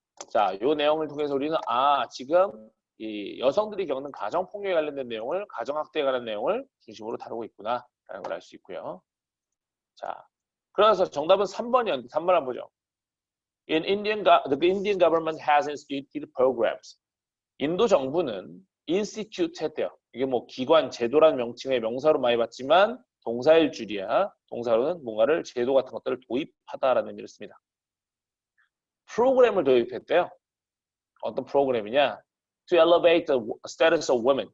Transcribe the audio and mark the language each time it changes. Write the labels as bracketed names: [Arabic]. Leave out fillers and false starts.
[Korean] 자, 요 내용을 통해서 우리는 지금 이 여성들이 겪는 가정폭력에 관련된 내용을 가정학대에 관한 내용을 중심으로 다루고 있구나 라는 걸 알 수 있고요. 자, 그래서 정답은 3번이었는데 3번 한번 보죠. [English] The Indian government has instituted programs. [Korean] 인도 정부는 institute 했대요. 이게 뭐 기관, 제도라는 명칭의 명사로 많이 봤지만 동사일 줄이야. 동사로는 뭔가를 제도 같은 것들을 도입하다라는 의미를 씁니다. 프로그램을 도입했대요. 어떤 프로그램이냐? [English] To elevate the status of women.